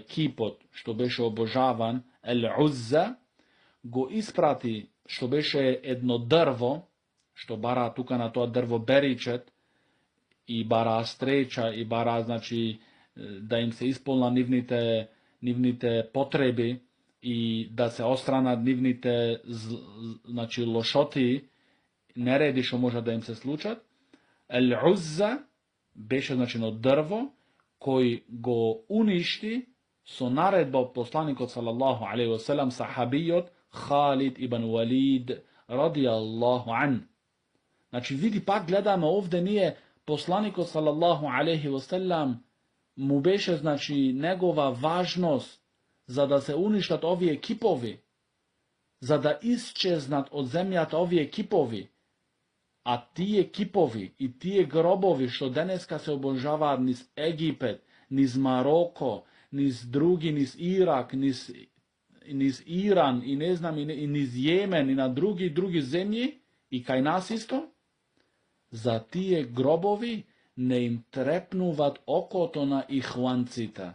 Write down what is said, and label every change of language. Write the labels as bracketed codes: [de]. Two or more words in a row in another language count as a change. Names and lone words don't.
[mk] кипот што беше обожаван, Ал-Узза, го испрати што беше едно дрво, што бара тука на тоа дрво беричет и бара стреча и бара, значи, да им се исполна нивните потреби и да се остранат нивните, значи, лошоти, нереди што може да им се случат. Ал-Узза беше, значи, на дрво кој го уништи со наредба од посланикот [ar] صلى الله عليه وسلم [mk] сахабиот Халид ибн Валид [ar] رضي الله عن. [mk] Значи, види, пак гледаме овде ние, посланикот [ar] صلى الله عليه وسلم [mk] му беше, значи, негова важност за да се уништат овие кипови, за да исчезнат од земјата овие кипови, а тие кипови и тие гробови што денеска се обожаваат низ Египет, низ Мароко, низ други, низ Ирак, низ Иран и не знам и низ Јемен и на други земји и кај нас исто, за тие гробови не им трепнуват окото на ихванците.